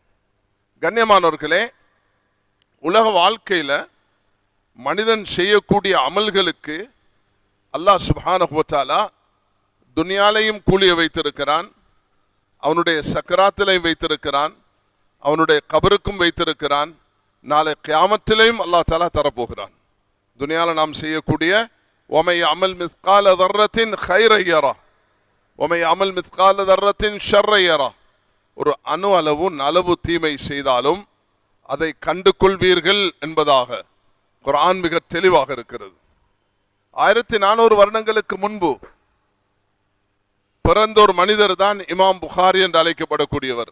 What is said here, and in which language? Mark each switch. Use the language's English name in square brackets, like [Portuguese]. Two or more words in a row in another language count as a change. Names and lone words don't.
[Tamil] கண்ணியமானவர்களே, உலக வாழ்க்கையில மனிதன் செய்யக்கூடிய அமல்களுக்கு [Arabic] الله سبحانه و تعالى [Tamil] துனியாலையும் கூலிய வைத்திருக்கிறான், அவனுடைய சக்கராத்திலையும் வைத்திருக்கிறான், அவனுடைய கபருக்கும் வைத்திருக்கிறான், நாளை கியாமத்திலையும் [Arabic] الله تعالى [Tamil] தரப்போகிறான். துனியால நாம் செய்யக்கூடிய [Arabic] وَمَنْ يَعْمَلْ مِثْقَالَ ذَرَّةٍ خَيْرًا يَرَهُ وَمَنْ يَعْمَلْ مِثْقَالَ ذَرَّةٍ شَرًّا يَرَهُ. [Tamil] ஒரு அணு அளவு நலவு தீமை செய்தாலும் அதை கண்டு கொள்வீர்கள் என்பதாக குர்ஆன் மிக தெளிவாக இருக்கிறது. 1400 வருடங்களுக்கு முன்பு பிறந்த ஒரு மனிதர் தான் இமாம் புகாரி என்று அழைக்கப்படக்கூடியவர்.